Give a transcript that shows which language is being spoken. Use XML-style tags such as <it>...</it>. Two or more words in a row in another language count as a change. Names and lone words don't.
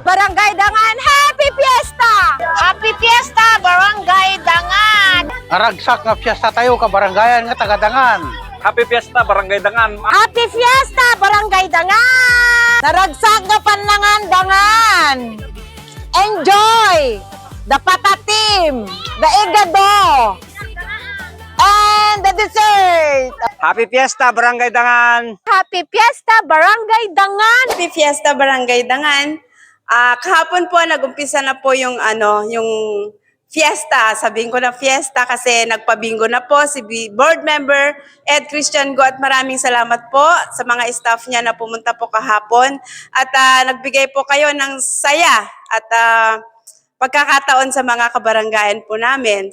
<en>Barangay Dangan, Happy Fiesta! Happy Fiesta, Barangay Dangan!</en> <ilo>Aragsak nga fiesta tayo ka barangayan nga taga-Dangan.</ilo> <en>Happy Fiesta, Barangay Dangan. Happy Fiesta, Barangay Dangan!</en> <ilo>Naragsak na panlangan Dangan!</ilo> <en>Enjoy! The patatim! The igado! And the dessert! Happy Fiesta, Barangay Dangan. Happy Fiesta, Barangay Dangan! Happy Fiesta Barangay Dangan.</en> <tl>Kahapon po nagumpisa na po yung yung fiesta. Sabihin ko na fiesta kasi nagpabingo na po si</tl> <en>board member</en> <tl>Ed Christian Go, at maraming salamat po sa mga staff niya na pumunta po kahapon at nagbigay po kayo ng saya at pagkakataon sa mga kabaranggayan po namin.</tl>